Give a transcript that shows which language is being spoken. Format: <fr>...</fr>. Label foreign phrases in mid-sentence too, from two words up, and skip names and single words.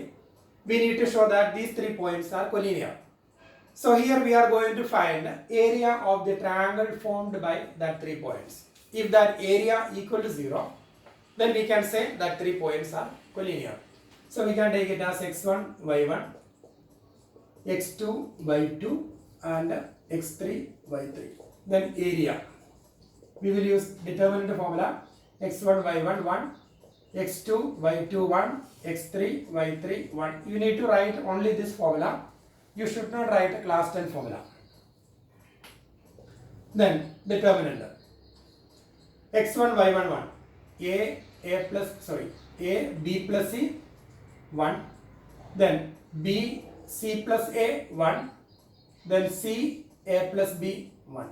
<en>We need to show that these 3 points are collinear. So here we are going to find area of the triangle formed by that 3 points. If that area equal to 0, then we can say that 3 points are collinear. So we can take it as x1, y1, x2, y2 and x3, y3. Then area. We will use determinant formula. x1 y1 1, x2 y2 1, x3 y3 1. You need to write only this formula. You should not write a class 10 formula. Then determinant. x1 y1 1, a b plus c 1, then b c plus a 1, then c a plus b 1.</en>